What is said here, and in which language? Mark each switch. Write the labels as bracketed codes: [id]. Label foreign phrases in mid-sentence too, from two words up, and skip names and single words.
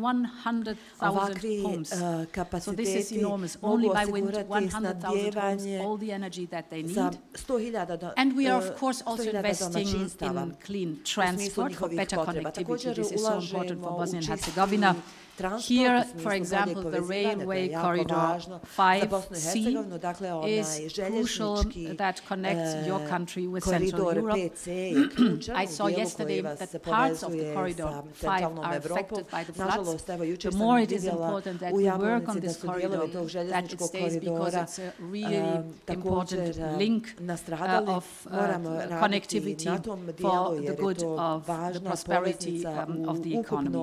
[bs] Ovakvi kapaciteti mogu osigurati snabdijevanje za 100.000 domaćinstava u smislu njihovih potreba. Također ulažemo u čist [en] Here, for example, the railway corridor 5C is crucial that connects your country with Central Europe. I saw yesterday that parts of the corridor 5 are affected by the floods. The more it is important that we work on this corridor, that it stays, because it's a really important link of connectivity for the good of the prosperity of the economy.